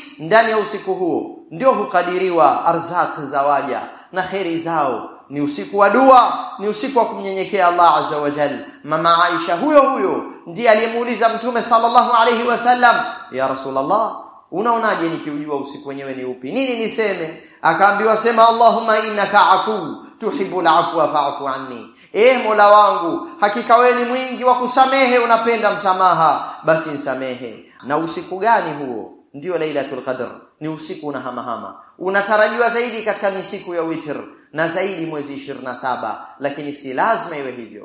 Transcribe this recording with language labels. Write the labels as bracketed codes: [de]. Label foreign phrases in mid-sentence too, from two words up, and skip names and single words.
[sw] Ndani ya usiku huo ndio hukadiriwa arzaki za waja na khairi zao. Ni usiku wa dua, ni usiku wa kumnyenyekea Allah [ar] عز وجل. [sw] Mama Aisha huyo ndiye aliyemuuliza Mtume [ar] صلى الله عليه وسلم: يا رسول الله, [sw] unaonaje nikiujua usiku wenyewe ni upi, nini niseme? Akaambiwa, sema [ar] اللهم إنك عفو تحب العفو فاعف عني. [sw] Mola wangu, hakika wewe ni mwingi wa kusamehe, unapenda msamaha, basi nisamehe. Na usiku gani huo? Ndio Lailatul Qadr. Ni usiku unahamahama, unatarajiwa zaidi katika misiku ya witr, na zaidi mwezi 27, lakini si lazima iwe hivyo.